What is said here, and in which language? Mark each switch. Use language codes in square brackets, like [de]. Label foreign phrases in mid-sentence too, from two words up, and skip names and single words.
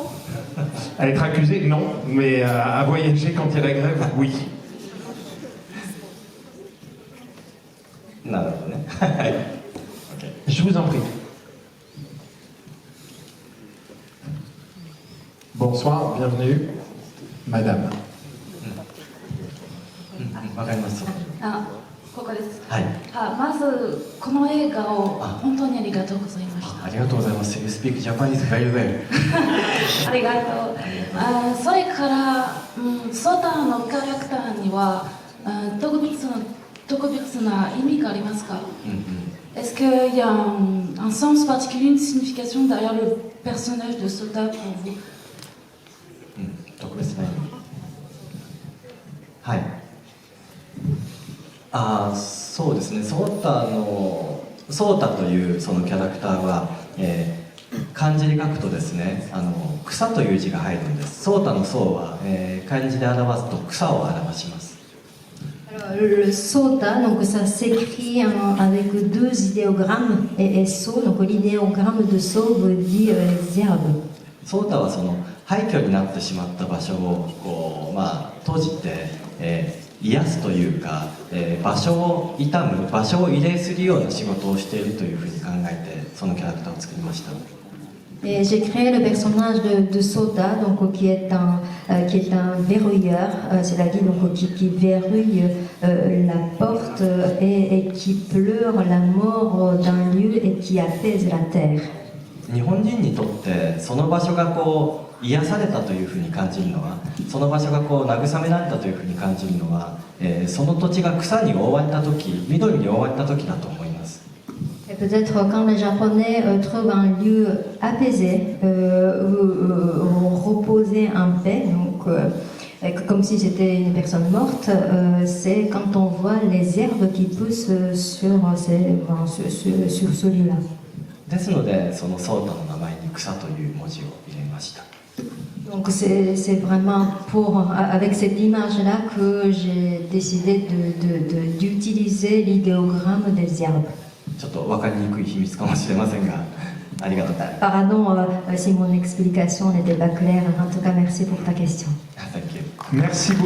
[fr] À être accusé, non, mais à voyager quand il y a la grève, oui. Je vous en prie. Bonsoir, bienvenue, madame. [ja] わかります。あ、ここです。はい。まずこの映画を本当にありがとうございました。 [en] ありがとうございます。You speak Japanese very well. [ja] ありがとう。それから、ソータのキャラクターには特別な意味がありますか？ [fr] Est-ce qu'il y a un sens particulier, une signification derrière le personnage de Sota pour vous? [ja] 特別な意味。はい。そうですね。ソータというそのキャラクターは、漢字で書くとですね、草という字が入るんです。ソータのソーは、漢字で表すと草を表します。 [fr] Le Sota, donc ça s'écrit avec deux idéogrammes et So, donc l'idéogramme de So veut dire les herbes. [ja] ソータはその廃墟になってしまった場所をこう、閉じて、癒すというか、場所を傷む、場所を慰霊するような仕事をしているというふうに考えてそのキャラクターを作りました。 [fr] Et j'ai créé le personnage de Sota, donc qui est un verrouilleur, c'est-à-dire donc qui verrouille la porte et qui pleure la mort d'un lieu et qui apaise la terre. [ja] 日本人にとってその場所がこう癒されたというふうに感じるのは、その場所がこう慰められたというふうに感じるのは、その土地が草に覆われた時、緑に覆われた時だと思います。 [fr] Et peut-être quand les Japonais trouvent un lieu apaisé, reposé en paix, donc comme si c'était une personne morte, c'est quand on voit les herbes qui poussent sur ce lieu-là. [ja] ですので、そのソータの名前に草という文字を入れました。 [fr] Donc c'est vraiment avec cette image-là que j'ai décidé d'utiliser l'idéogramme des herbes. [ja] ちょっと分かりにくい秘密かもしれませんが、ありがとうございます。 [fr] Pardon si mon explication n'était pas claire. En tout cas, merci pour ta question. [en] Thank you. [fr] Merci beaucoup.